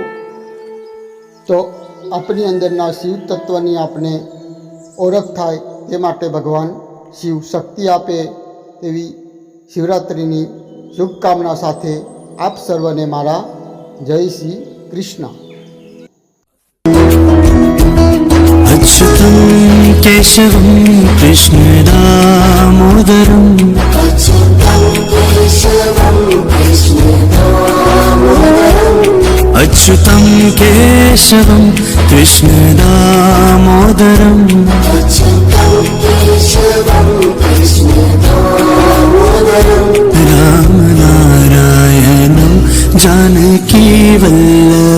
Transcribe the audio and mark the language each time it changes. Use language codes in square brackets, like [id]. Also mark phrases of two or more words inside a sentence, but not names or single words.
[gu] તો આપણી અંદરના શિવ તત્વની આપને ઓળખ થાય તે માટે ભગવાન શિવ શક્તિ આપે તેવી શિવરાત્રિની શુભકામના સાથે આપ સર્વને મારા જય શ્રી કૃષ્ણ. [sa] अच्युतं केशवं कृष्णदामोदरम् अच्युतं केशवं कृष्णदामोदरम् रामनारायणं जानकीवल्लभम्